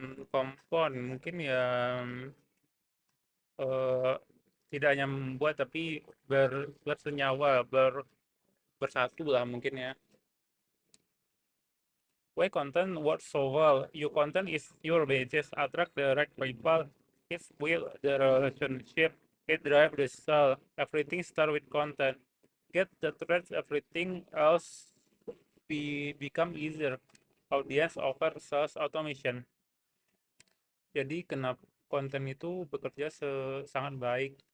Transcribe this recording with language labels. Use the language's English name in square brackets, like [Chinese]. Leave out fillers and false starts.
[Indonesian] Compound mungkin ya, eh, tidak hanya membuat tapi bersenyawa, bersatu lah mungkin ya. [English] Why content works so well? Your content is your basis. Attract the right people. It build the relationship. It drive the sale. Everything start with content. Get the threads. Everything else become easier. Audience over sales automation. [Indonesian] Jadi kenapa konten itu bekerja sangat baik.